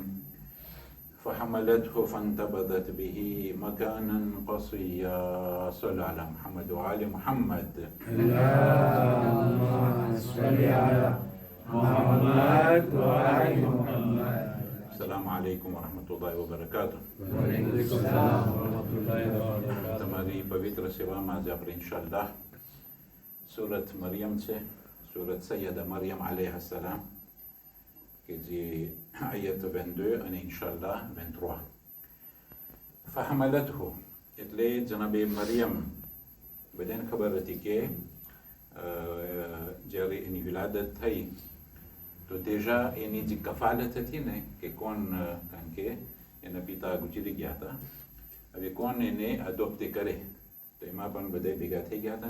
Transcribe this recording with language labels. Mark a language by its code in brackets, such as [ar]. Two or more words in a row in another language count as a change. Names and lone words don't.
[ar] فحملته فانتبذت به مكانا قصيا. صلى على محمد وآل محمد. اللهم صل على محمد وآل محمد. السلام عليكم ورحمة الله وبركاته. وعليكم السلام ورحمة الله وبركاته. [gu] તમારી પવિત્ર સેવામાં આજે આપણે ઇન્શાઅલ્લાહ સુરત મરિયમ છે, સુરત સૈયદા મરિયમ [ar] عليها السلام, [gu] કે જે આયત 22 અને ઇન્શાઅલ્લાહ 23. ફહમલતહુ એટલે જનાબે મરિયમ, બધાને ખબર હતી કે જ્યારે એની વિલાદત થઈ તો déjà એની જે કફાલત હતી ને કે કોણ, કારણ કે એના પિતા ગુજરી ગયા હતા, હવે કોણ એને અડોપ્ટ કરે, તો એમાં પણ બધા ભેગા થઈ ગયા હતા.